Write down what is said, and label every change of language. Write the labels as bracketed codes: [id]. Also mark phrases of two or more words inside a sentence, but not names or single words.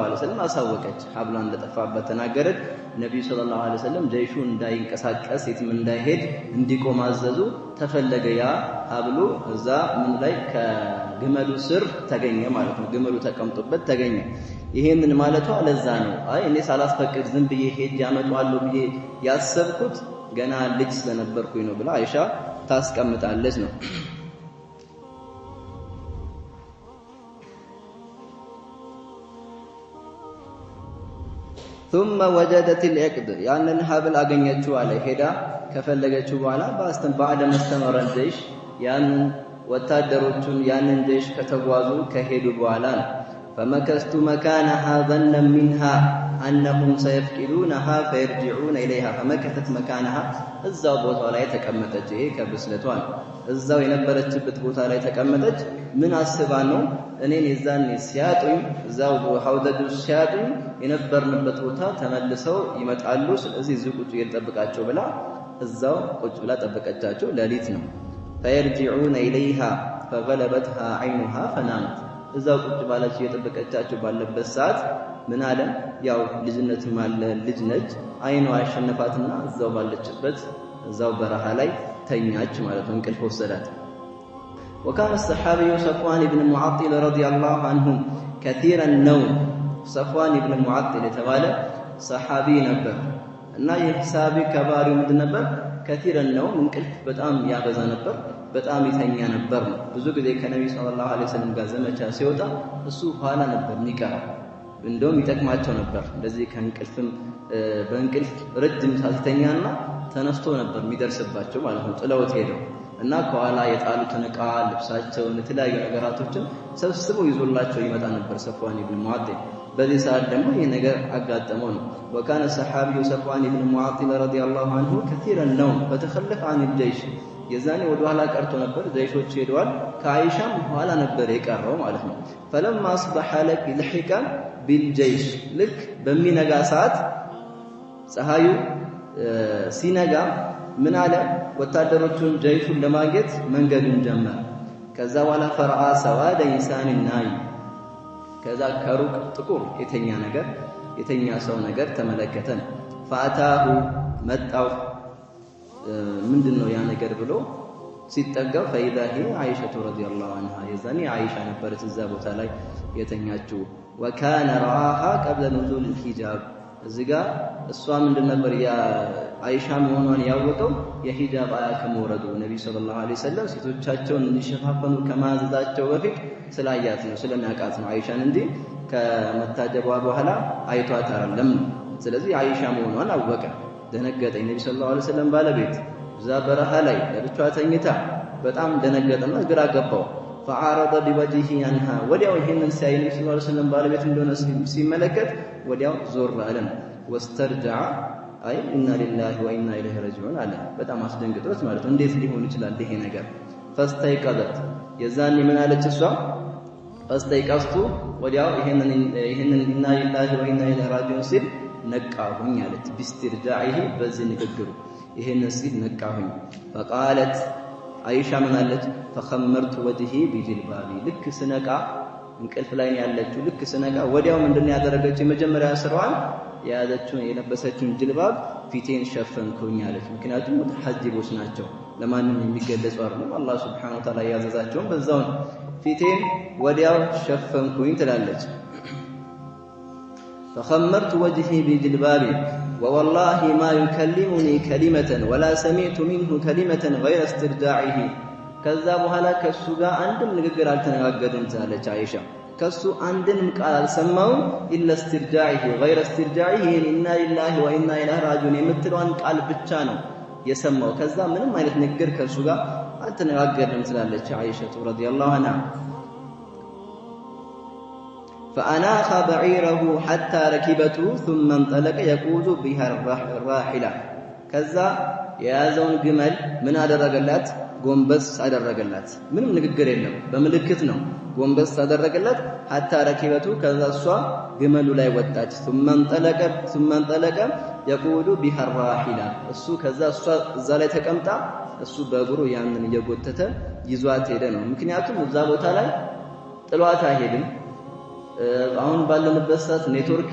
[ar] عليه وسلم [am] አሳወቀች፣ ሐብሏ እንደጠፋበት ተናገረች። ነብዩ [ar] صلى الله عليه وسلم [am] ጀይሹ እንዳይንቀሳቀስ የትም እንዳይሄድ እንዲቆም አዘዙ። ተፈለገ ያ ሐብሉ እዛ ምን ላይ ከግመሉ ስር ተገኘ ማለት ነው። ግመሉ ተቀምጦበት ተገኘ። ይሄንን ማለቷ ለዛ ነው። አይ እኔ ሳላስፈቅድ ዝም ብዬ ሄድ ያመጣዋለሁ ብዬ ያሰብኩት ገና ልጅ ስለነበርኩኝ ነው ብላ አይሻ ታስቀምጣለች ነው። [ar] ثم وجدت العقد [am] ያንን ሐብል አገኘችው አለ ሄዳ ከፈለገችው በኋላ [ar] بعد ما استمر الجيش [am] ያንን ወታደሮቹን ያንን ጀይሽ ከተጓዙ ከሄዱ በኋላ [ar] فمكثت مكانها ظنا منها أنهم سيفقدونها فيرجعون إليها فمكثت مكانها [am] እዛው ቦታው ላይ ተቀመጠች። ይሄ ከብስለቷን እዛው የነበረችበት ቦታ ላይ ተቀመጠች። ምን አስባ ነው እኔን የዛን ሲያጡኝ እዛው ሐውደዱ ሲያጡኝ የነበርንበት ቦታ ተመልሰው ይመጣሉ፣ ስለዚህ እዚህ ቁጭ ይልጠብቃቸው ብላ እዛው ቁጭ ብላ ጠበቀቻቸው። ሌሊት ነው። [ar] فيرجعون إليها فغلبتها عينها فنامت [am] እዛው ቁጭ ባለች የጠበቀቻቸው ባለበት ሰዓት ምን አለ ያው ልጅነትም አለ ልጅ ነች። አይኗ አሸነፋትና እዛው ባለችበት እዛው በረሃ ላይ ተኛች ማለት ነው። እንቅልፍ ወሰዳት። [ar] وكان الصحابي صفوان بن معطل رضي الله عنه كثير النوم صفوان بن معطل [am] የተባለ ሰሃቢ ነበር እና የሂሳቢ ከባሪው ምንድን ነበር [ar] كثير النوم [am] እንቅልፍ በጣም ያበዛ ነበር፣ በጣም ይተኛ ነበር። ብዙ ጊዜ ከነብዩ [ar] صلى الله عليه وسلم [am] ጋር ዘመቻ ሲወጣ እሱ ኋላ ነበር የሚቀረው። እንደውም ይጠቅማቸው ነበር እንደዚህ ከእንቅልፍም በእንቅልፍ ረጅም ሳትተኛና ተነስቶ ነበር የሚደርስባቸው ማለት ነው። ጥለውት ሄደው እና ከኋላ የጣሉትን ዕቃ ልብሳቸውን የተለያዩ ነገራቶችን ሰብስቦ ይዞላቸው ይመጣ ነበር ሰፍዋን ኢብኑ ሙዓጢል። በዚህ ሰዓት ደግሞ ይሄ ነገር አጋጠመው ነው። [ar] وكان الصحابي صفوان بن معطل رضي الله عنه كثير النوم فتخلف عن الجيش [am] የዛኔ ወደ ኋላ ቀርቶ ነበር። ጀይሾች ሄደዋል። ከአይሻም ኋላ ነበር የቀረው ማለት ነው። [ar] فلما اصبح لحق بالجيش [am] ልክ በሚነጋ ሰዓት ፀሐዩ ሲነጋ ምን አለ ወታደሮቹን ጀይሹን ለማግኘት መንገዱን ጀመረ። ከዛ በኋላ [ar] فرأى سواد إنسان نائم [am] ከዛ ከሩቅ ጥቁር የተኛ ሰው ነገር ተመለከተ። فأتاه መጣው ምንድነው ያ ነገር ብሎ ሲጠጋው [ar] فإذا هي عائشة رضي الله عنها [am] የዛኔ አይሻ ነበረች እዛ ቦታ ላይ የተኛችው። [ar] وكان رآها قبل نزول الحجاب [am] እዚጋ እሷ ምንድን ነበር ያ አይሻ መሆኗን ያወቀው የሂጃብ አያ ከመውረዱ ነብዩ [ar] صلى الله عليه وسلم [am] ሴቶቻቸውን እንዲሸፋፈኑ ከማዘዛቸው በፊት ስላያት ነው ስለሚያውቃት ነው አይሻን እንጂ ከመታጀቧ በኋላ አይቷት አይደለም። ስለዚህ አይሻ መሆኗን አወቀ። ደነገጠ። ነብዩ [ar] صلى الله عليه وسلم [am] ባለቤት እዛ በረሃ ላይ ለብቻዋ ተኝታ በጣም ደነገጠና ግራ ገባው። [ar] فعرض بوجهه عنها [am] ወዲያው ይሄንን ሲያይ ነብዩ [ar] صلى الله عليه وسلم [am] ባለቤት እንደሆነ ሲመለከት ወዲያው ዞር አለ። واسترجع አይ [ar] إنا لله وإنا إليه راجعون [am] አለ። በጣም አስደንግጦት ማለት ነው። እንዴት ሊሆን ይችላል ይሄ ነገር? فاستيقظت የዛኔ ምን አለች እሷ? فاستيقظت ወዲያው ይሄንን [ar] إنا لله وإنا إليه راجعون [am] ሲል ነቃሁኝ አለች። ቢስትርጃዒሂ በዚህ ንግግሩ ይሄንን ሲል ነቃሁኝ። فقالت አይሻ ምን አለች? [ar] فخمرت وجهي بجلبابي [am] ልክ ስነቃ እንቅልፍ ላይ ያለችው ልክ ስነቃ ወዲያው ምንድነው ያደረገችው? የመጀመሪያ ስራዋን የያዘችውን የለበሰችውን ጅልባብ ፊቴን ሸፈንኩኝ አለች። ምክንያቱም ሙተሐጅቦች ናቸው፣ ለማንም የሚገለጹ አይደለም። አላህ [ar] سبحانه وتعالى [am] ያዘዛቸውን በዛው ፊቴን ወዲያው ሸፈንኩኝ ትላለች። [ar] فخمرت وجهي بجلبابي ووالله ما يكلمني كلمة ولا سمعت منه كلمة غير استرجاعه [am] ከዛ በኋላ ከሱ ጋር አንድም ንግግር አልተነጋገርንም ትላለች አይሻ። ከሱ አንድንም ቃል አልሰማውም [ar] إلا استرجاعه غير استرجاعه إنا لله وإنا إليه راجعون [am] የምትለዋን ቃል ብቻ ነው የሰማው። ከዛ ምንም አይነት ንግግር ከሱ ጋር አልተነጋገርንም ትላለች አይሻ [ar] رضي الله عنها። فأناخ بعيره حتى ركبته ثم انطلق يقود بها الراحلة [am] ከዛ የያዘውን ግመል ምን አደረገላት ጎንበስ አደረገላት ምንም ንግግር የለም በምልክት ነው ጎንበስ አደረገላት [ar] حتى ركبته [am] ከዛ እሷ ግመሉ ላይ ወጣች [ar] ثم انطلق يقود بها الراحلة [am] እሱ ከዛ እሷ እዛ ላይ ተቀምጣ እሱ በእግሩ ያንን እየጎተተ ይዟት ሄደ ነው ምክንያቱም እዛ ቦታ ላይ ጥሏት አይሄድም አሁን ባለንበት ሰዓት ኔትወርክ